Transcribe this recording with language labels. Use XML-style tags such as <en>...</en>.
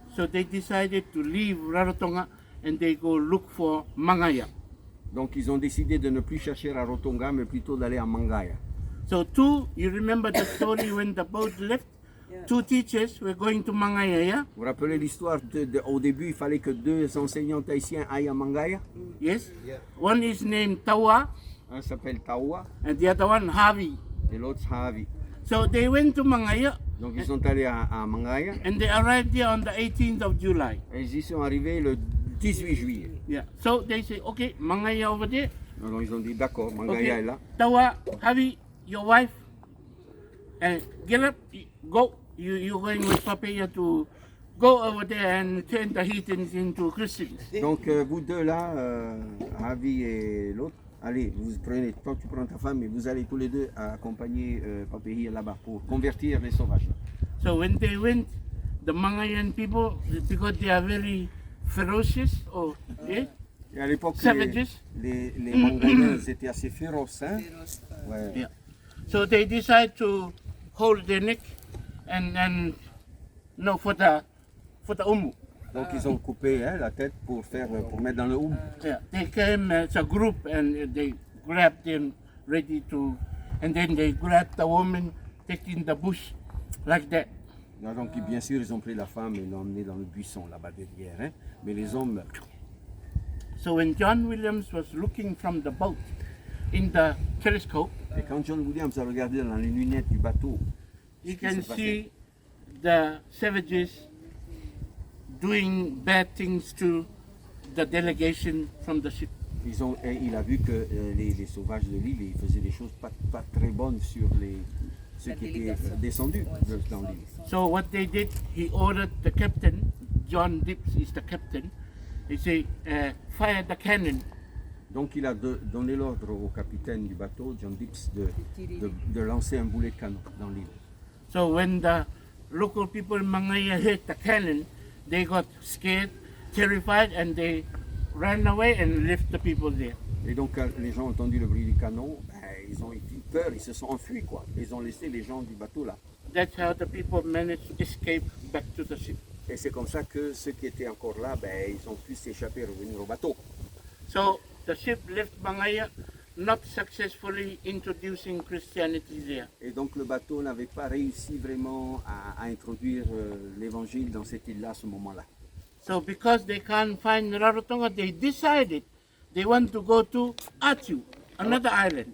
<en>So they decided to leave Rarotonga and they go look for Mangaya.</en> <fr>Donc ils ont décidé de ne plus chercher Rarotonga, mais plutôt d'aller à Mangaya.</fr> <en>So you remember the story when the boat left? 2 teachers were going to Mangaya, yeah?</en> <fr>Vous vous rappelez l'histoire au début, il fallait que 2 enseignants haïtiens aillent à Mangaya.</fr> <en>Yes? One is named Tawa</en> <fr>Un s'appelle Tawa</fr> <en>and the other one Havi.</en> <fr>et l'autre Havi.</fr> <en>So they went to Mangaya</en> <fr>Donc ils sont allés à Mangaya</fr> <en>and they arrived there on the 18th of July.</en> <fr>et ils y sont arrivés le 18 juillet.</fr> <en>Yeah. So they say, okay, Mangaya over there.</en> <fr>Alors ils ont dit d'accord, Mangaya</fr> <en>Okay.</en> <fr>est là.</fr> <en>Tawa, Havi, your wife, and get up, go. You're going with Papeya to go over there and turn the heathens into Christians.</en> <fr>Donc vous deux là, Havi et l'autre, allez, toi tu prends ta femme et vous allez tous les deux accompagner Papehia là-bas pour convertir les sauvages.</fr> <en>So when they went, the Mangayan people, because they are very ferocious,</en> <fr>Et à l'époque,</fr> <en>Savages.</en> <fr>les Mangayens étaient assez féroces. Hein? Ouais.</fr> <en>Yeah. So they decide to hold their neck and no for the umu.</en> <fr>Donc ils ont coupé la tête pour mettre dans le houm.</fr> <en>Yeah, they came as a group and they grabbed them ready to, and then they grabbed the woman taking the bush like that.</en> <fr>Donc bien sûr ils ont pris la femme et l'ont emmenée dans le buisson là-bas derrière. Hein? Mais les hommes</fr> <en>So when John Williams was looking from the boat in the telescope,</en> <fr>Et quand John Williams a regardé dans les lunettes du bateau,</fr> <en>he</en> <fr>qui</fr> <en>can</en> <fr>s'est passé?</fr> <en>see the savages doing bad things to the delegation from the ship.</en> <fr>il a vu que les sauvages de l'île, ils faisaient des choses pas très bonnes sur ceux qui étaient descendus dans l'île.</fr> <en>So what they did, he ordered the captain, John Dips is the captain, he said, fire the cannon.</en> <fr>Donc il a donné l'ordre au capitaine du bateau, John Dips, de lancer un boulet de canon dans l'île.</fr> <en>So when the local people in Mangaya heard the cannon, they got scared, terrified, and they ran away and left the people there.</en> <fr>Et donc quand les gens ont entendu le bruit du canon, ils ont eu peur, ils se sont enfuis quoi. Ils ont laissé les gens du bateau là.</fr> <en>That's how the people managed to escape back to the ship.</en> <fr>Et c'est comme ça que ceux qui étaient encore là, ils ont pu s'échapper et revenir au bateau.</fr> <en>So the ship left Mangaya, not successfully introducing Christianity there.</en> <fr>Et donc le bateau n'avait pas réussi vraiment à introduire l'évangile dans cette île-là à ce moment-là.</fr> <en>So because they can't find Rarotonga, they decided they want to go to Atiu, another island.</en>